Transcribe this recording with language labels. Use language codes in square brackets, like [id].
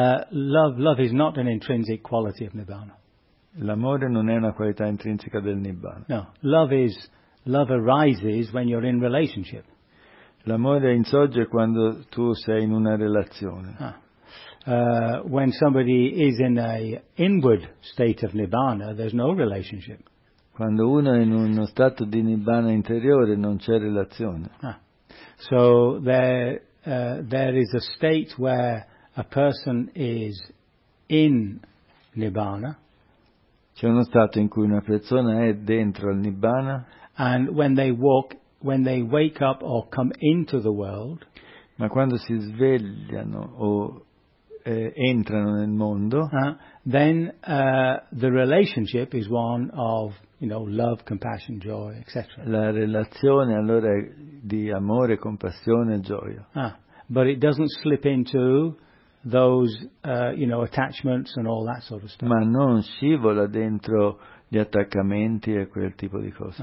[en] Love is not an intrinsic quality of Nibbana. [it] L'amore non è una qualità intrinseca del Nibbana. [en] No, love arises when you're in relationship. [it] L'amore insorge quando tu sei in una relazione. [en] Ah. When somebody is in a inward state of Nibbana, there's no relationship. [it] Quando uno è in uno stato di Nibbana interiore, non c'è relazione. Ah. [en] So there is a state where a person is in Nibbana. [it] C'è uno stato in cui una persona è dentro al Nibbana. [en] And when they wake up or come into the world. [it] Ma quando si svegliano o entrano nel mondo. [en] Then the relationship is one of, you know, love, compassion, joy, etc. [it] La relazione allora è di amore, compassione, gioia. [en] Ah, but it doesn't slip into those, you know, attachments and all that sort of stuff. [it] Ma non scivola dentro gli attaccamenti e quel tipo di cose.